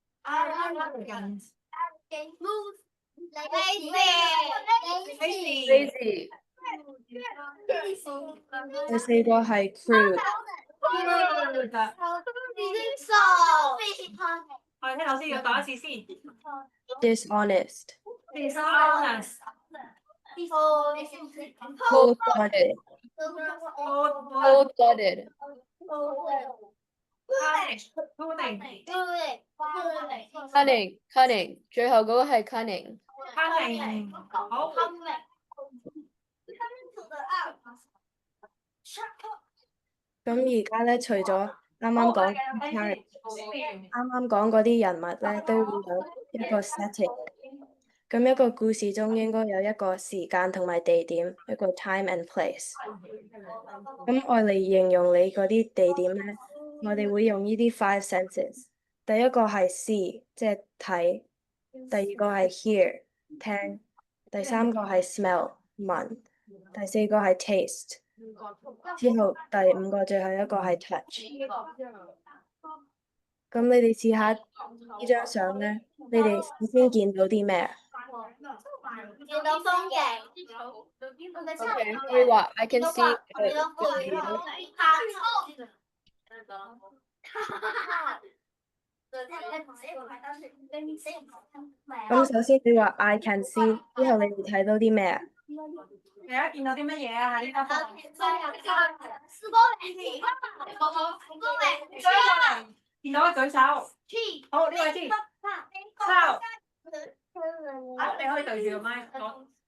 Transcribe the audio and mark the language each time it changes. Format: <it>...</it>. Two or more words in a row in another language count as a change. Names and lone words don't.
<yue>Lazy。第四個係 crude。我哋聽老師要讀一次先。 dishonest。 dishonest。 cold-blooded。</yue> <en>cold-blooded。cunning。</en> <yue>最後嗰個係 cunning。好。咁而家咧，除咗啱啱講嗰啲人物咧，都會有一個 setting。咁一個故事中應該有一個時間同埋地點，一個</yue> <en>time and place。</en> <yue>咁我嚟形容你嗰啲地點咧，我哋會用呢啲 5 senses。第一個係 see， 即係睇；第二個係 hear， 聽；第三個係 smell， 聞；第四個係 taste。之後第五個最後一個係 touch。咁你哋試下呢張相咧，你哋首先見到啲咩？見到風景。 Okay， 可以話</yue> <en>I can see。</en> <yue>咁首先你話</yue> <en>I can see，</en> <yue>之後你哋睇到啲咩啊？大家見到啲乜嘢啊？喺呢間房。見到舉手。好，呢位先。抄。你可以對住個麥講。</yue>